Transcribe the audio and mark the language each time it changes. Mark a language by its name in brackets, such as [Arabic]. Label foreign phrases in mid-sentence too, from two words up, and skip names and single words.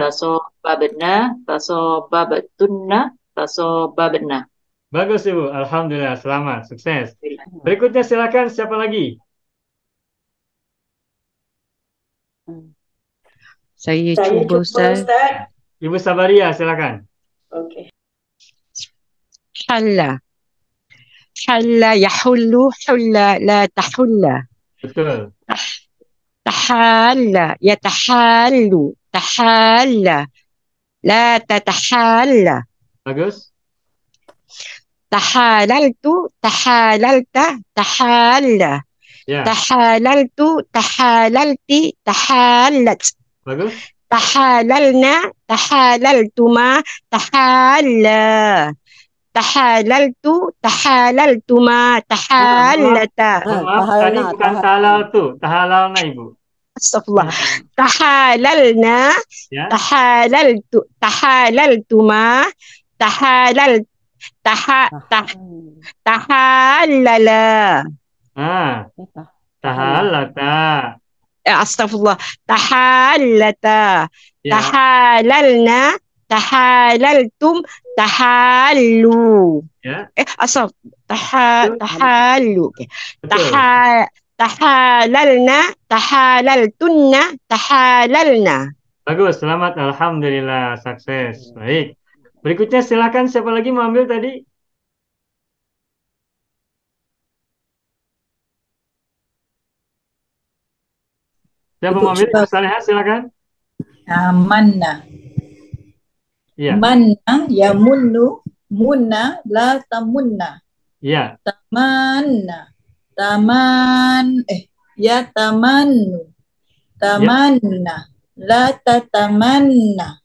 [Arabic] تسبّبتنّ، تسبّبتنّ، تسبّبتنّ. [Indonesian] Bagus Ibu. Alhamdulillah. Selamat. Sukses. Berikutnya silakan siapa lagi? Saya Saya cuba cuba Ustaz. Ustaz. Ibu Sabaria silakan. Okey. [Arabic] حل حل يحل حل لا تحل [Indonesian] Betul. [Arabic] تحال يتحال تحال لا تتحال [Indonesian] Bagus. [Arabic] تحاللت تحاللت تحال [Indonesian] Ya, [Arabic] تحاللت تحاللت تحالت [Indonesian] bagus. [Arabic] تحاللنا تحاللتما تحالا تحاللت تحاللتما تحالتا [Indonesian] Mohon maaf, tadi bukan tahalal tuh, tahalalna Ibu. [Arabic] استغفر الله تحاللنا [Indonesian] Ya, [Arabic] تحاللتما تحالل تحاللا ah, tahalata. استغفر الله تحالتا [Indonesian] Ya, [Arabic] تحاللنا تحاللتم تحالوا [Indonesian] ya, [Arabic] أصف تحالوا [Indonesian] betul. [Arabic] تحاللنا تحاللتن تحاللنا. [Indonesian] Bagus, selamat. Alhamdulillah, sukses. Baik. Berikutnya silakan siapa lagi mau ambil tadi? Siapa mau ambil? Ibu Salihah, silakan. [Arabic] Manna. [Indonesian] Iya, [Arabic] منّ يمنّ مُنّ لا تمنّ. [Indonesian] iya, [Arabic] تمنّى. يتمنّى. تمنَّ. لا تتمنَّ.